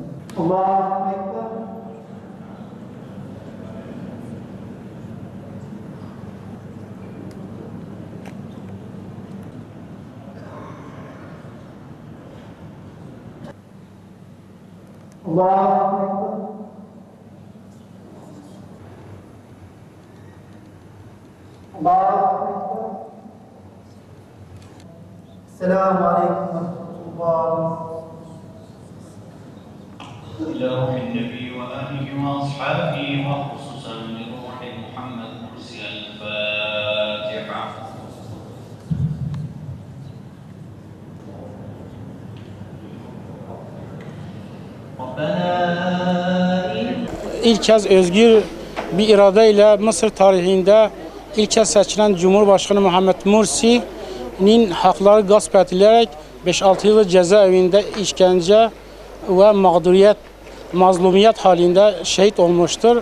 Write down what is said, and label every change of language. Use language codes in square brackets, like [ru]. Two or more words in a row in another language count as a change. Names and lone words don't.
[ar] الله أكبر. الله أكبر. الله أكبر. السلام عليكم ورحمة الله. إلى روح النبي وآله وأصحابه وخصوصا لروح محمد مرسي الفاتحة. [tr] İlk kez özgür bir iradeyle Mısır tarihinde ilk kez seçilen Cumhurbaşkanı Muhammed Mursi'nin hakları gasp edilerek 5-6 yıl cezaevinde işkence ve mazlumiyet halinde şehit olmuştur.